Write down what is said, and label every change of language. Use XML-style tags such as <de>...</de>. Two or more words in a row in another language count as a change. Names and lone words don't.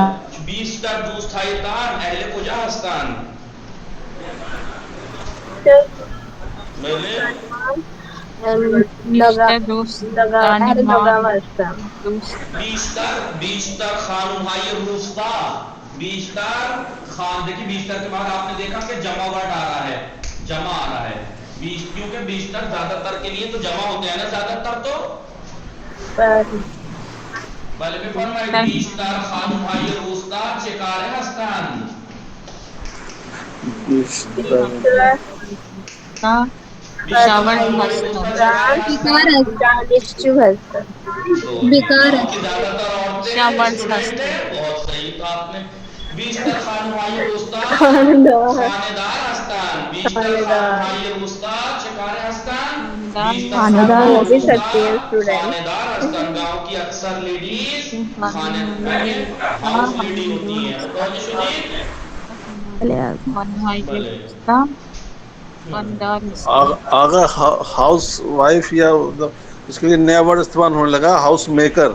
<fa>بیشتر دوستایتان اهل کجا هستند؟ بله بیشتر خانم های روستا. بیشتر خان</fa> <ur>دیکھیں بیشتر کے بعد آپ نے دیکھا کہ جمع ورڈ آ رہا ہے، جمع آ رہا ہے. کیونکہ بیشتر زیادہ تر کے لیے تو جمع ہوتے ہیں نا زیادہ تر تو.</ur> <fa>بله بفرمایید بیشتر خانم های روستا چه کاره هستند؟ دانشجو هستند. بیکار هستند.</fa> <ur>بہت صحیح کہا آپ نے.</ur> <fa>بیشتر خانم های روستا خانه‌دار هستند. بیشتر خانم های روستا چه کاره هستند؟</fa> <ur>خانه‌دار بھی سکتے ہیں اسٹوڈنٹ.</ur> <fa>خانه‌دار هستند.</fa> <ur>گاؤں کی اکثر</ur> <en>ladies house lady</en> <ur>ہوتی ہیں.</ur> <fa>متوجہ شدید؟</fa> <ur>آگا</ur> <en>house wife</en> <ur>یا اس کے لیے نیا ورڈ استعمال ہونے لگا</ur> <en>house maker.</en>